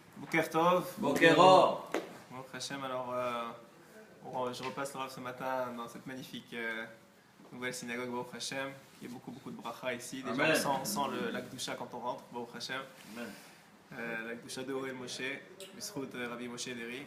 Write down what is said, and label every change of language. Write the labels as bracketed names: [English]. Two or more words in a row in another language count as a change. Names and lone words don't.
[Hebrew] בוקר טוב. Bokero. [French] Bon, Hachem, alors je repasse le Rav ce matin dans cette magnifique nouvelle synagogue [Hebrew] ברוך השם. [French] Il y a beaucoup de bracha ici. Déjà Amen. on sent la Kedusha quand on rentre, [Hebrew] ברוך השם. [French] La Kedusha de Orel Moshe, Bisrout Rabbi Moshe Deri.